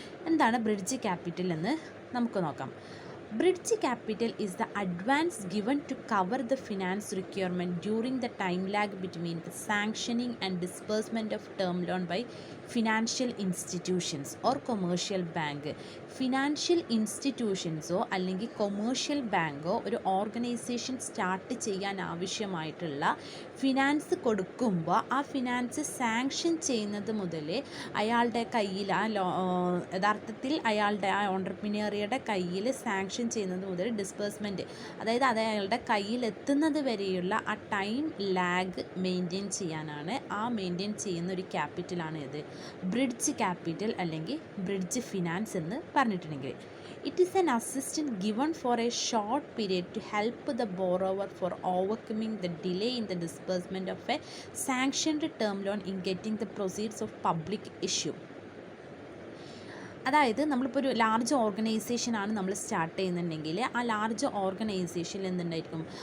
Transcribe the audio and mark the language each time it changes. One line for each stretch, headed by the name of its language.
Malayalam: എന്താണ് bridge capital എന്ന് നമുക്ക് നോക്കാം.
English: Bridge capital is the advance given to cover the finance requirement during the time lag between the sanctioning and disbursement of term loan by financial institutions or commercial bank.
Malayalam: Financial ഇൻസ്റ്റിറ്റ്യൂഷൻസോ അല്ലെങ്കിൽ commercial ബാങ്കോ ഒരു organisation start ചെയ്യാൻ ആവശ്യമായിട്ടുള്ള finance കൊടുക്കുമ്പോൾ ആ finance sanction ചെയ്യുന്നത് മുതൽ അയാളുടെ കയ്യിൽ യഥാർത്ഥത്തിൽ അയാളുടെ ആ ഓൺട്രപ്രനറിയുടെ കയ്യിൽ സാങ്ഷൻ ചെയ്യുന്നത് മുതൽ ഡിസ്ബേഴ്സ്മെൻറ്റ്, അതായത് അത് അയാളുടെ കയ്യിലെത്തുന്നത് വരെയുള്ള ആ ടൈം ലാഗ് മെയിൻറ്റെയിൻ ചെയ്യാനാണ്, മെയിൻറ്റെയിൻ ചെയ്യുന്ന ഒരു ക്യാപിറ്റലാണ് ബ്രിഡ്ജ് ക്യാപിറ്റൽ അല്ലെങ്കിൽ ബ്രിഡ്ജ് ഫിനാൻസ് എന്ന് പറഞ്ഞിട്ടുണ്ടെങ്കിൽ.
English: It is an assistance given for a short period to help the borrower for overcoming the delay in the disbursement of a sanctioned term loan in getting the proceeds of public issue.
Malayalam: അതായത് നമ്മളിപ്പോൾ ഒരു large ഓർഗനൈസേഷനാണ് നമ്മൾ start ചെയ്യുന്നുണ്ടെങ്കിൽ ആ large ഓർഗനൈസേഷനിൽ എന്തുണ്ടായിരിക്കും?